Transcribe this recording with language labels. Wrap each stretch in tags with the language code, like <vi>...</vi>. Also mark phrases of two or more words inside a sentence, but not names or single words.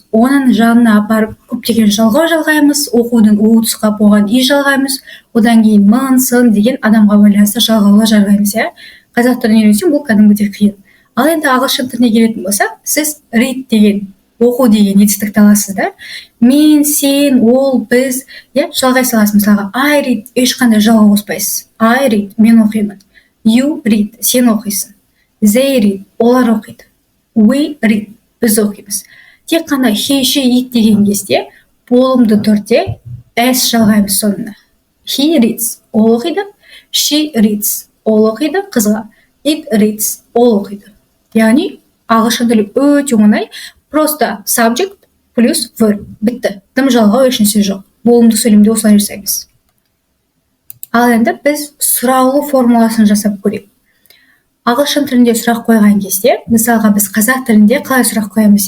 <kk>Оның жанына апарып көптеген жалғау жалғаймыз, оқудың у тұсқа болған и жалғаймыз, одан кейін мын, сын деген адамға байланысты жалғаулар жалғаймыз. Қазақ тілін үйренсем, бұл кәдімгідей қиын. Ал енді ағылшын тіліне келетін болсақ, сіз read деген, оқу деген етістікті аласыз да. Мен, сен, ол, біз, жалғай саласыз. Мысалға,</kk> <en>I read,</en> <kk>ешқандай жалғау қоспайсыз.</kk> <en>I read,</en> <kk>мен оқимын.</kk> <en>You read,</en> <kk>сен оқисың.</kk> <en>They read,</en> <kk>олар оқиды.</kk> <en>We read,</en> <kk>біз оқимыз. Тек қана</kk> <en>he, she, it</en> <kk>деген кезде болымды түрде s жалғаймыз соңына.</kk> <en>He reads,</en> <kk>ол оқиды.</kk> <en>She reads,</en> <kk>ол оқиды, қызға.</kk> <en>It reads,</en> <kk>ол оқиды. Яғни ағылшын тілі өте оңай. Просто subject плюс verb. Бітті. Тым жалғау ешнәрсе жоқ. Болымды сөйлемде осылай жасаймыз. Ал енді біз сұраулы формуласын жасап көрейік. Ағылшын тілінде сұрақ қойған кезде, мысалға біз қазақ тілінде қалай сұрақ қоямыз?</kk>